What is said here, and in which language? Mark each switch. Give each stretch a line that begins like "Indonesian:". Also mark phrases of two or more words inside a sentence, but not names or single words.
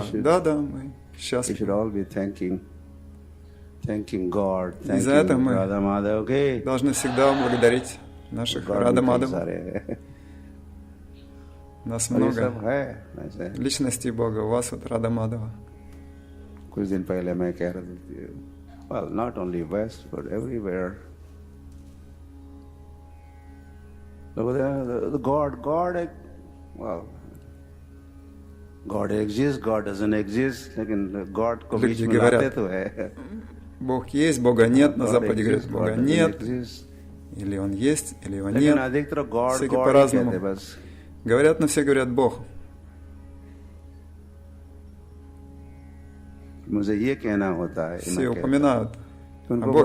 Russian: Да, мы счастливы. И за это мы должны всегда благодарить наших Рада-Мадав. Нас много личностей Бога. У вас вот Рада-Мадава.
Hindi: कुछ दिन पहले मैं कह रहा था,
English: well, not only West, but everywhere. The God, well, God exists, God doesn't exist,
Hindi: लेकिन God को बीच में लाते तो है.
Russian: Бог есть, Бога нет. На Западе говорят, Бога нет. Или он есть, или его нет. Всякие по-разному говорят, но все говорят Бог. Все упоминают о Боге.